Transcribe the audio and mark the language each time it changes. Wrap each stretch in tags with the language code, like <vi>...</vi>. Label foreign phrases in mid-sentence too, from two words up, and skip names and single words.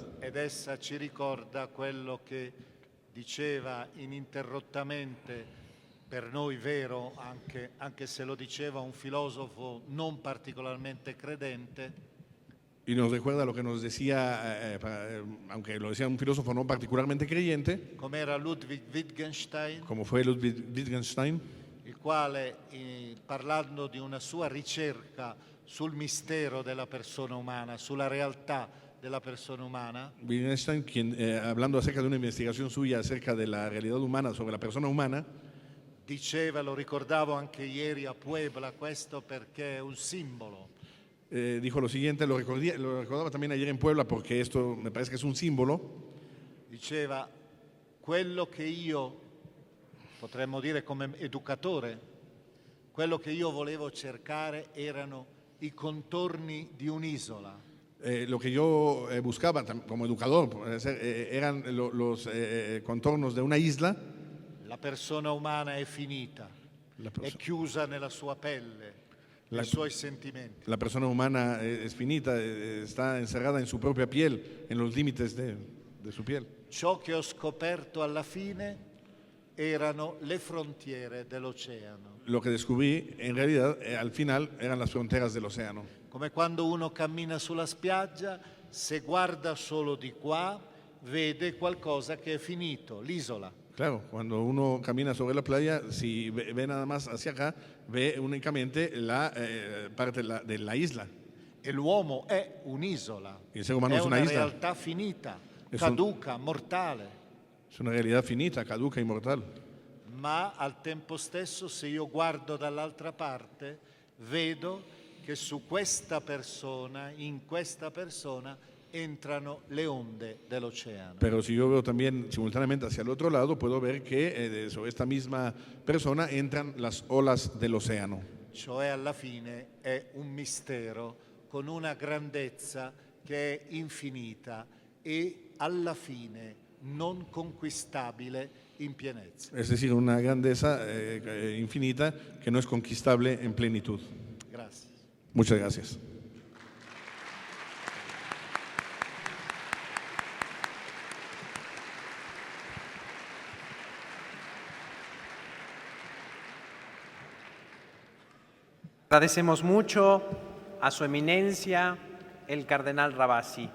<it>Ed essa ci ricorda quello che diceva ininterrottamente, per noi vero, anche se lo diceva un filosofo non particolarmente credente,</it> <es>Y nos recuerda lo que nos decía, aunque lo decía un filósofo no particularmente creyente,</es> <it>come era Ludwig Wittgenstein,</it> <es>como fue Ludwig Wittgenstein,</es> <it>il quale, parlando di una sua ricerca sul mistero della persona umana, sulla realtà della persona umana, Wittgenstein,</it> <es>quien hablando acerca de una investigación suya acerca de la realidad humana, sobre la persona humana,</es> <it>diceva, lo ricordavo anche ieri a Puebla, questo perché è un simbolo.</it> <es>dijo lo siguiente, lo recordaba también ayer en Puebla porque esto me parece que es un símbolo.</es> <it>Diceva, quello che io, potremmo dire come educatore, quello che io volevo cercare erano i contorni di un'isola.</it> <es>Lo que yo buscaba como educador eran los contornos de una isla.</es> <it>La persona umana è finita, è chiusa nella sua pelle, nei suoi sentimenti.</it> <es>La persona humana es finita, está encerrada en su propia piel, en los límites de su piel.</es> <it>Ciò che ho scoperto alla fine erano le frontiere dell'oceano.</it> <es>Lo que descubrí en realidad al final eran las fronteras del océano.</es> <it>Come quando uno cammina sulla spiaggia, se guarda solo di qua, vede qualcosa che è finito, l'isola.</it> <es>Claro, cuando uno camina sobre la playa, si ve nada más hacia acá, ve únicamente la parte de la isla.</es> <it>E l'uomo è un'isola,</it> <es>Il ser humano</es> <it>è</it> <es>es una</es> <it>una</it> <es>isla.</es> <it>realtà finita,</it> <es>Es</es> <it>caduca, mortale.</it> <es>Es una realidad finita, caduca, inmortal.</es> <it>Ma al tempo stesso, se io guardo dall'altra parte, vedo che su questa persona, in questa persona, entrano le onde dell'oceano.</it> <es>Pero si yo veo también simultáneamente hacia el otro lado, puedo ver que sobre esta misma persona entran las olas del océano.</es> <it>Cioè alla fine è un mistero con una grandezza che è infinita e alla fine non conquistabile in pienezza.</it> <es>Es decir, una grandeza infinita que no es conquistable en plenitud.</es> <it>Grazie.</it> <es>Muchas gracias. Agradecemos mucho a su eminencia, el cardenal Ravasi.</es>